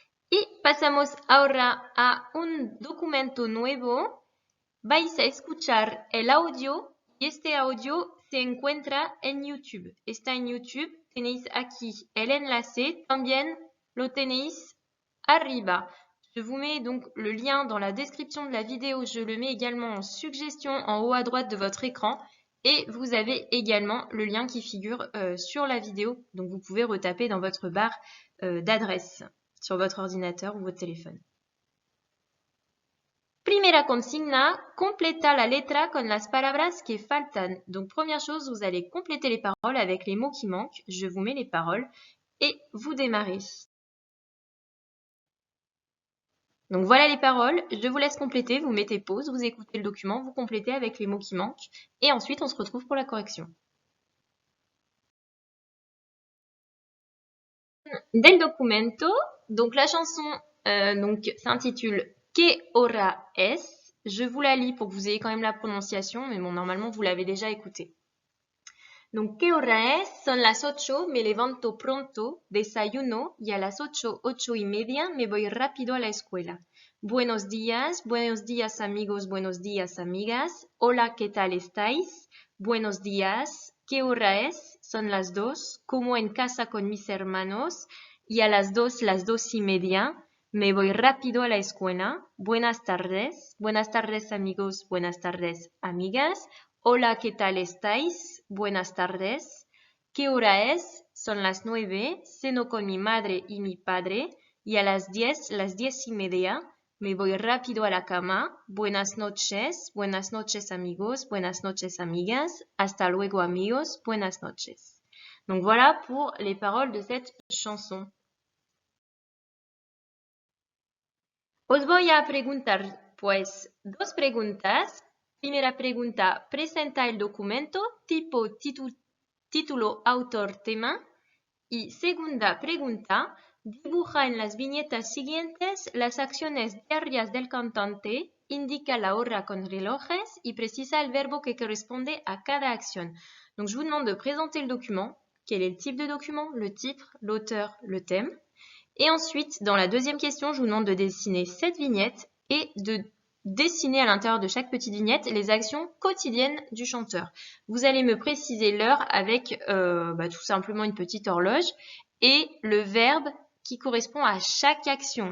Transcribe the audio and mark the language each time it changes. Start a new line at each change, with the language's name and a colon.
Spanish: Y pasamos ahora a un documento nuevo. Vais a escuchar el audio y este audio se encuentra en YouTube. Está en YouTube. Tenéis aquí el enlace. También lo tenéis arriba.
French: Je vous mets donc le lien dans la description de la vidéo. Je le mets également en suggestion en haut à droite de votre écran. Et vous avez également le lien qui figure sur la vidéo. Donc vous pouvez retaper dans votre barre d'adresse sur votre ordinateur ou votre téléphone.
Spanish: Primera consigna, completa la letra con las palabras que faltan.
French: Donc première chose, vous allez compléter les paroles avec les mots qui manquent. Je vous mets les paroles et vous démarrez. Donc voilà les paroles, je vous laisse compléter, vous mettez pause, vous écoutez le document, vous complétez avec les mots qui manquent et ensuite on se retrouve pour la correction.
Spanish: Del documento,
French: donc la chanson s'intitule Que hora es? Je vous la lis pour que vous ayez quand même la prononciation, mais bon, normalement vous l'avez déjà écoutée.
Spanish: Donc, ¿qué hora es? Son las 8, me levanto pronto, desayuno y a las 8, 8:30 me voy rápido a la escuela. Buenos días amigos, buenos días amigas. Hola, ¿qué tal estáis? Buenos días. ¿Qué hora es? Son las 2, como en casa con mis hermanos y a las 2, las 2:30 me voy rápido a la escuela. Buenas tardes amigos, buenas tardes amigas. Hola, ¿qué tal estáis? Buenas tardes. ¿Qué hora es? Son las 9. Ceno con mi madre y mi padre. Y a las 10, las 10:30, me voy rápido a la cama. Buenas noches amigos, buenas noches amigas. Hasta luego amigos, buenas noches.
French: Donc voilà pour les paroles de cette chanson.
Spanish: Os voy a preguntar pues 2 preguntas. Primera pregunta, presenta el documento, tipo, título, autor, tema. Y segunda pregunta, dibuja en las viñetas siguientes las acciones diarias del cantante, indica la hora con relojes y precisa el verbo que corresponde à cada acción.
French: Donc je vous demande de présenter le document. Quel est le type de document? Le titre, l'auteur, le thème. Et ensuite, dans la deuxième question, je vous demande de dessiner 7 vignettes et de dessiner à l'intérieur de chaque petite vignette les actions quotidiennes du chanteur. Vous allez me préciser l'heure avec tout simplement une petite horloge et le verbe qui correspond à chaque action.